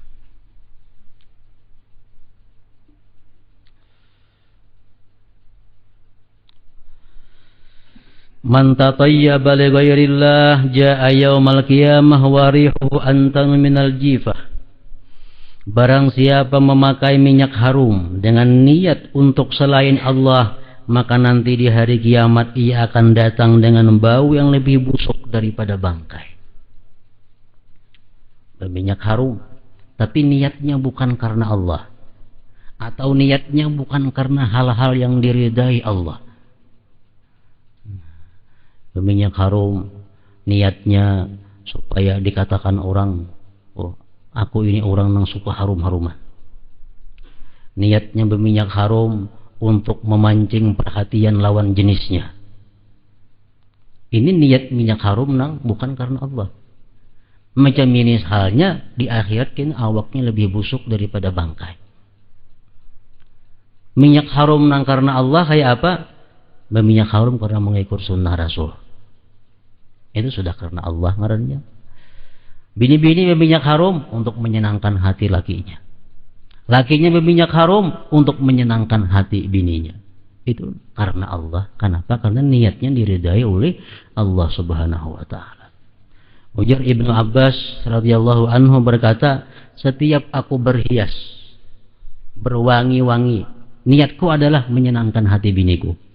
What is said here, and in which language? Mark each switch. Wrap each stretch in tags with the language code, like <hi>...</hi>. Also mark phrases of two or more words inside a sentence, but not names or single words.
<ar>من تطيب لغير الله جاء يوم القيامة وريحه أنتن من الجيفة.</ar> <id>Barang siapa memakai minyak harum dengan niat untuk selain Allah, maka nanti di hari kiamat ia akan datang dengan bau yang lebih busuk daripada bangkai. Berminyak harum, tapi niatnya bukan karena Allah, atau niatnya bukan karena hal-hal yang diridai Allah. Berminyak harum, niatnya supaya dikatakan orang, oh, aku ini orang yang suka harum-haruman. Niatnya berminyak harum untuk memancing perhatian lawan jenisnya. Ini niat minyak harum nang bukan karena Allah.</id> <bjn>Macam ini halnya di akhirat kan awaknya lebih busuk daripada bangkai. Minyak harum nang karena Allah kayak apa?</bjn> <id>Berminyak harum karena mengikut sunnah Rasul. Itu sudah karena Allah ngarannya. Bini-bini berminyak harum untuk menyenangkan hati lakinya. Lakinya berminyak harum untuk menyenangkan hati bininya. Itu karena Allah. Kenapa? Karena niatnya diridai oleh Allah</id> <ar>سبحانه وتعالى.</ar> <id>Ujar Ibnu Abbas</id> <ar>رضي الله عنه</ar> <id>berkata, setiap aku berhias, berwangi-wangi, niatku adalah menyenangkan hati biniku.</id>